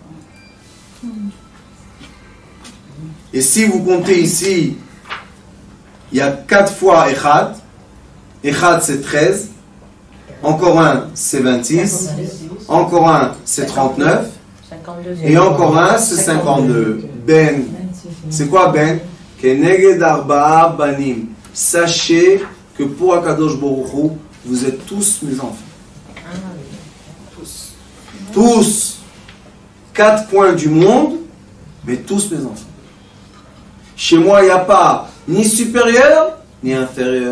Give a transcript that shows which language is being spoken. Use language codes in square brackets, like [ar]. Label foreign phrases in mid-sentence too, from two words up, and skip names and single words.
[fr] Et si vous comptez ici, il y a 4 fois Echad. Echad c'est 13. Encore un c'est 26. Encore un c'est 39. Et encore un c'est 52. Ben. C'est quoi Ben? [he] כנגד ארבעה בנים. [fr] Sachez que pour [he] הקדוש ברוך הוא, [fr] vous êtes tous mes enfants. Tous. 4 coins du monde, mais tous mes enfants. Chez moi, il n'y a pas ni supérieur, ni inférieur.